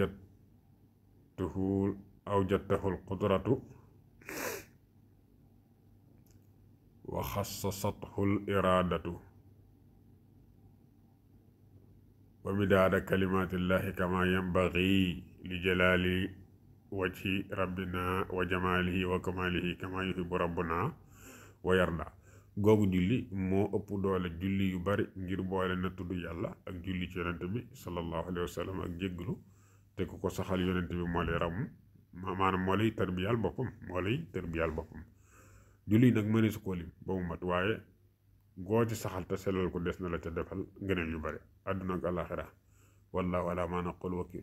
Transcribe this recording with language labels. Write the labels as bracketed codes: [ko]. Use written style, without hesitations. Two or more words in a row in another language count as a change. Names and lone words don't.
[ar] أوجدته القدرة وخصصته الإرادة ومداد كلمات الله كما ينبغي لجلال وجه ربنا وجماله وكماله كما يحب ربنا ويرضى. [wo] googu julli moo ëpp doole julli yu bari ngir boole na tudd yàlla ak julli ci yonent bi [ar] صلى الله عليه وسلم [wo] ak jégglu te ku ko saxal yonent bi moo lay ramm maanaam moo lay tarbiyal boppam julli nag mëne su ko lim ba mu mat waaye goo ci saxal te sellal ko des na la ca defal ngëneel yu bari àdduna ak àlaxira [ar] والله على ما نقول وكيل.